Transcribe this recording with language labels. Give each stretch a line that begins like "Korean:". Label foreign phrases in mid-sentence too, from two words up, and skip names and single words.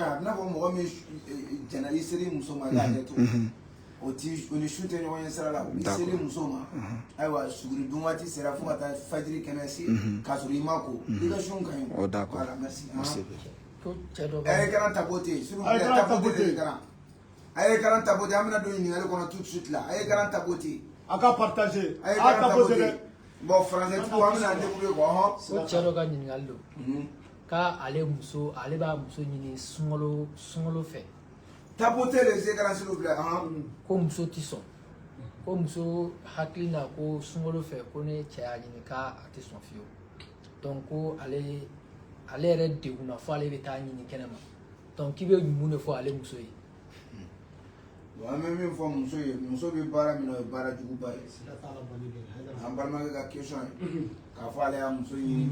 Bambara: i n'a fɔ mɔgɔ min jɛnna i seli muso ma k'a kɛ to o ni su tɛ ɲɔgɔn ye sira la i seli muso ma ayiwa suguri dun waati sera fo ka taa fajiri kɛnɛ se k'a sɔrɔ i ma ko i ka sun ka ɲi
French: d'accord merci
Bambara: a ye kalan tapo ten tapo ten kalan a ye kalan tapo ten an bɛna don ɲininkali kɔnɔ
French: tout de suite
Bambara: la a ye kalan tapo ten a ka partager a ye kalan tapo ten bon français tigiw an bɛna débrouiller quoi ko cɛ dɔ ka ɲininkali don k'ale b'a muso ɲini sunkalo fɛ
French: tapoter les écrans s'il vous plaît
Bambara: ko muso tɛ sɔn ko muso hakili la ko sunkalo fɛ ko ne cɛ y'a ɲini k'a tɛ sɔn fiyewu donc ko ale yɛrɛ degunna fo ale bɛ taa ɲini kɛnɛma donc k'i bɛ mun de fɔ ale muso ye bon an bɛ min fɔ muso ye muso bɛ baara min na o ye baara juguba ye an balimakɛ ka question ye k'a fɔ ale y'a muso ɲini